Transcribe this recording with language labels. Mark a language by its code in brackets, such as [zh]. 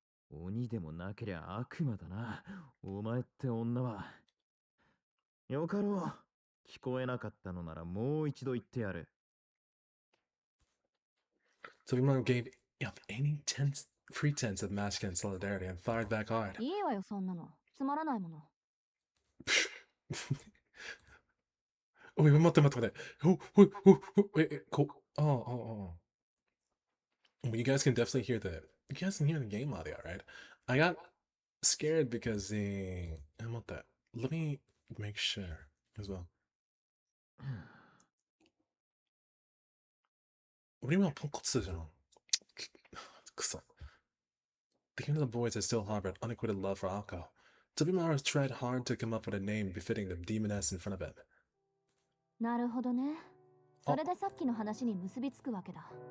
[ja] 鬼でもなけりゃ悪魔だな。お前って女は。よかろう。聞こえなかったのならもう一度言ってやる。 [en] Tobimaru gave up any pretense of masculine solidarity and fired back hard. [ja] いいわよ、そんなの。つまらないもの。 [en] Wait, [ja] 待って。 [en] Wait, cool. Oh. Well, you guys can hear the game audio, right? I got scared because let me make sure as well. [ko] 우리만 펑커스잖아. 그쵸. [en] Thinking of the boys that still harbored unacquitted love for Alko, Tobimaru tried hard to come up with a name befitting the demoness in front of him. [ja] なるほどね。それでさっきの話に結びつくわけだ。